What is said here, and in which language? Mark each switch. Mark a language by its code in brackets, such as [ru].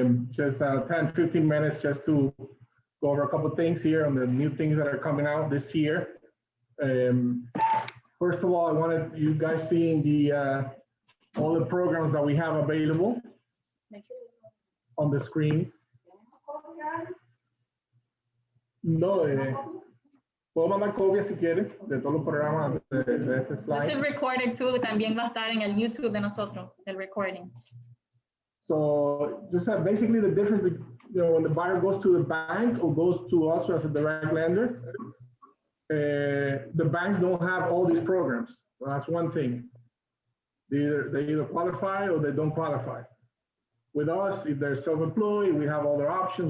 [en] Just 10, 15 minutes just to go over a couple of things here on the new things that are coming out this year. First of all, I wanted you guys seeing the all the programs that we have available on the screen. [es] No, puedo mandar copias si quieres de todos los programas de este slide. [en] This is recorded too. [es] También va a estar en el YouTube de nosotros, el recording. [en] So just basically the difference, when the buyer goes to the bank or goes to us as a direct lender, the banks don't have all these programs. So that's one thing. They either qualify or they don't qualify. With us, if they're self-employed, we have other options.